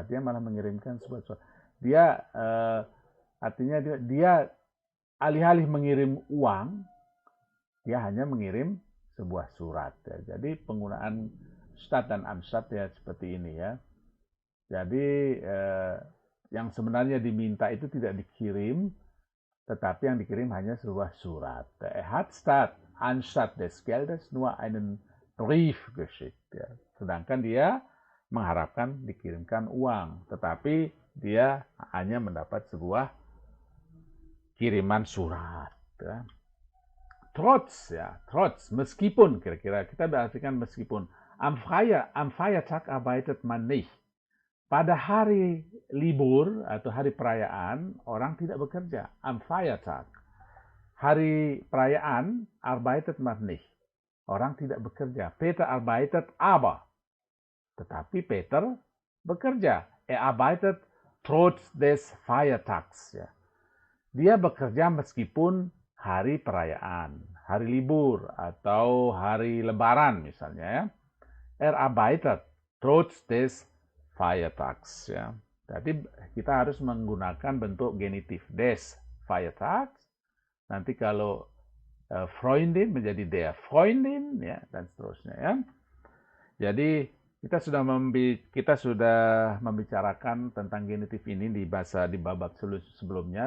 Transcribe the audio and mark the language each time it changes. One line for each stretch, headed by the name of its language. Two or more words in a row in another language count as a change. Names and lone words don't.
Indonesian: Dia malah mengirimkan sebuah surat. Dia artinya dia alih-alih mengirim uang, dia hanya mengirim sebuah surat. Ya. Jadi penggunaan statt dan anstatt ya seperti ini ya. Jadi yang sebenarnya diminta itu tidak dikirim, tetapi yang dikirim hanya sebuah surat.
German: Hat statt anstatt des Geldes nur einen Brief geschickt.
Indonesian: Ya. Sedangkan dia mengharapkan dikirimkan uang, tetapi dia hanya mendapat sebuah kiriman surat. Ya. Trotz, meskipun, kira-kira kita berartikan meskipun.
German: Am Feiertag arbeitet man nicht.
Indonesian: Pada hari libur atau hari perayaan, orang tidak bekerja.
German: Am Feiertag.
Indonesian: Hari perayaan,
German: arbeitet man nicht.
Indonesian: Orang tidak bekerja.
German: Peter arbeitet aber.
Indonesian: Tetapi Peter bekerja.
German: Arbeitet trotz des Feiertags.
Indonesian: Ya. Dia bekerja meskipun hari perayaan, hari libur, atau hari lebaran misalnya. Ya.
German: Arbeitet trotz des Feiertags.
Indonesian: Ya. Jadi kita harus menggunakan bentuk genitif
German: des Feiertags.
Indonesian: Nanti kalau Freundin menjadi
German: der Freundin
Indonesian: ya, dan seterusnya ya. Jadi kita sudah membicarakan tentang genitif ini di babak sebelumnya.